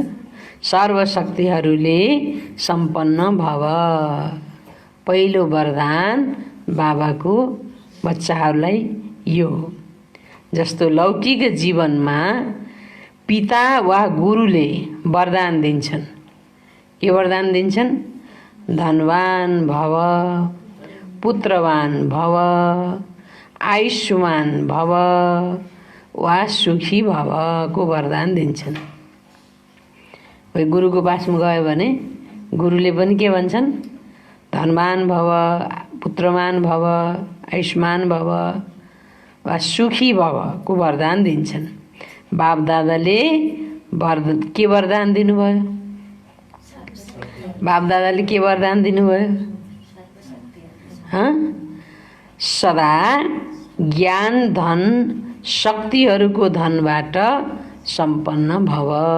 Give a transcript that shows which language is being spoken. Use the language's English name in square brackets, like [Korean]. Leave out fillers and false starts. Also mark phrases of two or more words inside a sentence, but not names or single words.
[Nepali] सर्वशक्तिहरूले सम्पन्न भव। पहिलो वरदान बाबाको बच्चाहरूलाई यो। जस्तो लौकिक जीवनमा पिता वा गुरुले वरदान दिन्छन्। के वरदान दिन्छन्? [Sanskrit] धनवान भव, पुत्रवान भव, आयुष्मान भव वा सुखी भव [Nepali] को वरदान दिन्छन्। कोही गुरुको पासमा गयो भने गुरुले पनि के भन्छन्? [Sanskrit] धनवान भव, पुत्रवान भव, आयुष्मान भव वा सुखी भव [Nepali] को वरदान दिन्छन्। बाप दादाले के वरदान दिनुभयो? बाप दादाले के वरदान दिनुभयो? सदा ज्ञान धन शक्तिहरूको धनबाट सम्पन्न भव।